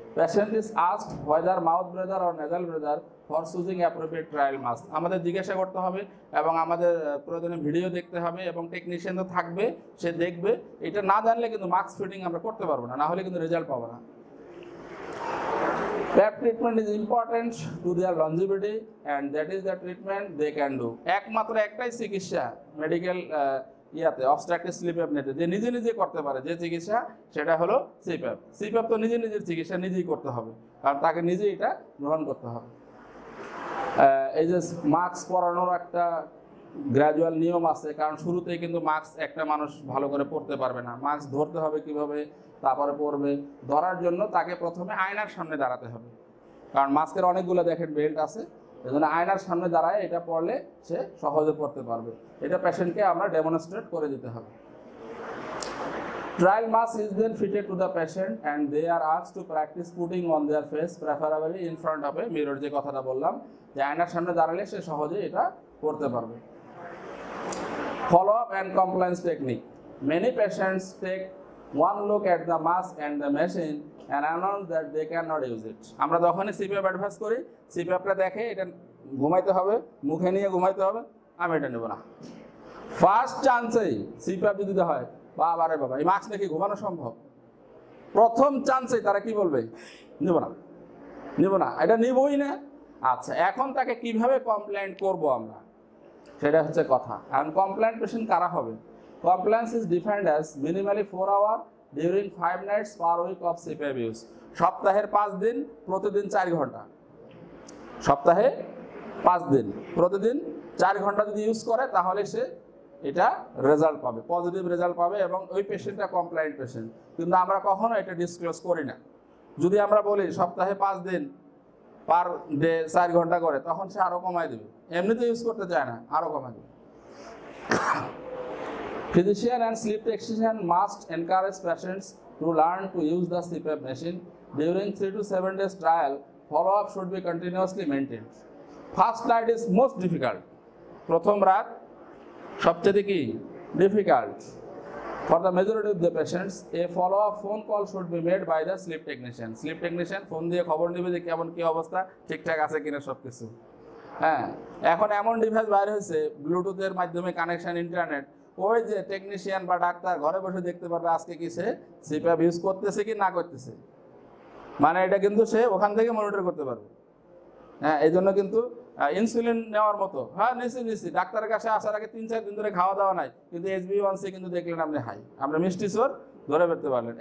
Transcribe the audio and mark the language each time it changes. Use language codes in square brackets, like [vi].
[en] Patient is asked whether mouth breather or nasal breather for choosing appropriate trial mask. [bn] আমাদের জিজ্ঞাসা করতে হবে এবং আমাদের প্রয়োজনে ভিডিও দেখতে হবে, এবং টেকনিশিয়ান তো থাকবে, সে দেখবে। এটা না জানলে কিন্তু মাস্ক ফিটিং আমরা করতে পারবো না, না হলে কিন্তু রেজাল্ট পাবো না। [en] PAP treatment is important to their longevity and that is the treatment they can do. [bn] একমাত্র একটাই চিকিৎসা মেডিকেল ইয়াতে অবস্ট্রাকটিভ স্লিপ অ্যাপনিয়াতে যে নিজে নিজে করতে পারে যে চিকিৎসা সেটা হলো সিপ্যাপ। সিপ্যাপ তো নিজে নিজের চিকিৎসা নিজেই করতে হবে, কারণ তাকে নিজেই এটা গ্রহণ করতে হবে। এই যে মাস্ক পরানোর একটা গ্র্যাজুয়াল নিয়ম আছে, কারণ শুরুতেই কিন্তু মাস্ক একটা মানুষ ভালো করে পরতে পারবে না। মাস্ক ধরতে হবে কিভাবে, তারপরে পরবে। ধরার জন্য তাকে প্রথমে আয়নার সামনে দাঁড়াতে হবে, কারণ মাস্কের অনেকগুলো দেখেন বেল্ট আছে, এজন্য আয়নার সামনে দাঁড়ায় এটা পরলে সে সহজে পড়তে পারবে। এটা পেশেন্টকে আমরা ডেমনস্ট্রেট করে দিতে হবে। [en] Trial mask is then fitted to the patient and they are asked to practice putting on their face, preferably in front of a mirror, [bn] যে কথাটা বললাম যে আয়নার সামনে দাঁড়ালে সে সহজে এটা করতে পারবে। [en] Follow up and compliance technique. Many patients take one look at the mask and the machine and announce that they cannot use it. [bn] আমরা যখনই সিপিআপ অ্যাডভাইস করি, সিপিআপটা দেখে এটা ঘুমাইতে হবে, মুখে নিয়ে ঘুমাইতে হবে, আমি এটা নেব না। ফার্স্ট চান্সেই সিপিআপ যদি দিতে হয়, বাবা রে বাবা এই মাস্ক নাকি ঘুমানো সম্ভব, প্রথম চান্সেই তারা কি বলবে, নেব না, নেব না, এটা নিবই না। আচ্ছা, এখন তাকে কিভাবে কমপ্লেন্ট করব আমরা, সেটা হচ্ছে কথা। আর কমপ্লেন্ট পেশেন্ট কারা হবে? [en] Compliance is defined as minimally 4 hour during 5 nights per week of CPAP use. [bn] সপ্তাহের 5 দিন, প্রতিদিন 4 ঘন্টা। সপ্তাহে 5 দিন, প্রতিদিন 4 ঘন্টা যদি ইউজ করে তাহলে সে এটা রেজাল্ট পাবে, পজিটিভ রেজাল্ট পাবে এবং ওই পেশেন্টটা কমপ্লেন্ট পেশেন্ট। কিন্তু আমরা কখনো এটা ডিসক্লোজ করি না। যদি আমরা বলি সপ্তাহে 5 দিন পার ডে 4 ঘন্টা করে, তখন সে আরও কমায় দেবে। এমনিতে ইউজ করতে চায় না, আরও কমায় দেবে। [en] Physician and sleep technician must encourage patients to learn to use the CPAP machine. During 3 to 7 days trial, follow-up should be continuously maintained. First night is most difficult. [bn] প্রথম রাত সবচেয়ে কি difficult. [en] For the majority of the patients, a follow-up phone call should be made by the sleep technician. [bn] Sleep technician phone দিয়ে খবর নেবে যে কেমন কি অবস্থা, ঠিকঠাক আছে কিনা সব কিছু। হ্যাঁ, এখন এমন ডিভাইস বাইর হয়েছে ব্লুটুথের মাধ্যমে কানেকশন, ইন্টারনেট, ওই যে টেকনিশিয়ান বা ডাক্তার ঘরে বসে দেখতে পারবে আজকে কি সে সিপিআপ ইউজ করতেছে কি না করতেছে। মানে এটা কিন্তু সে ওখান থেকে মনিটর করতে পারবে। হ্যাঁ, এই জন্য কিন্তু ইনসুলিন নেওয়ার মতো, হ্যাঁ নিচ্ছি, ডাক্তারের কাছে আসার আগে 3-4 দিন ধরে খাওয়া দাওয়া নাই, কিন্তু HbA1c কিন্তু দেখলেন আপনি হাই, আমরা মিষ্টি চোর ধরে ফেলতে পারলেন।